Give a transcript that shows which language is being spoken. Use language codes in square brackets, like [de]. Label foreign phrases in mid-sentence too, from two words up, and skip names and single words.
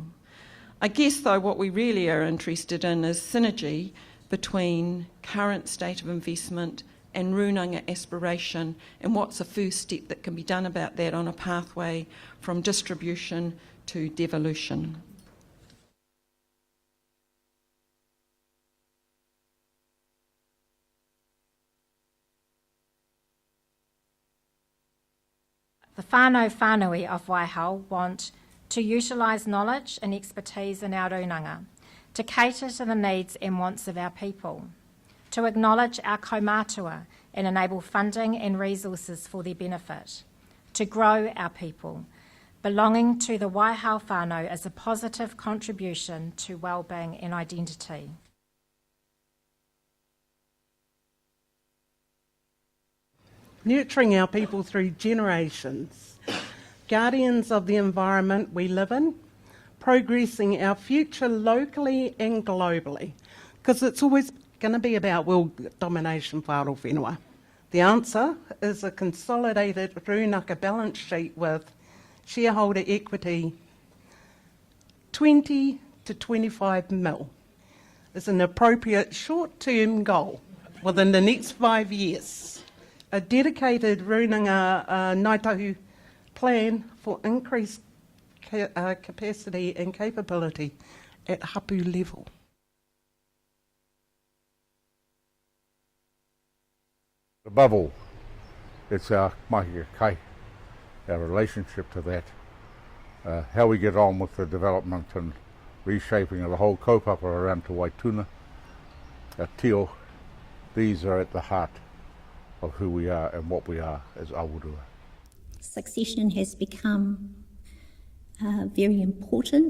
[en] I guess though what we really are interested in is synergy between current state of investment and Rūnanga aspiration, and what's the first step that can be done about that on a pathway from distribution to devolution. The [mi] whānau whānui [en] of Waihao want to utilise knowledge and expertise in our Rūnanga, to cater to the needs and wants of our people, to acknowledge our kaumātua and enable funding and resources for their benefit, to grow our people. Belonging to the Waihao whānau is a positive contribution to wellbeing and identity. Nurturing our people through generations, guardians of the environment we live in, progressing our future locally and globally, because it's always going to be about world domination [mi] whāro whenua. [en] The answer is a consolidated Rūnaka balance sheet with shareholder equity 20 to 25 mil is an appropriate short-term goal within the next 5 years. A dedicated Rūnanga Ngāi Tahu plan for increased capacity and capability at hapu level. Above all, it's our [mi] mahi kai, [en] our relationship to that, how we get on with the development and reshaping of the whole kaupapa around Te Waituna, our tio. These are at the heart of who we are and what we are as Awurua. Succession has become very important.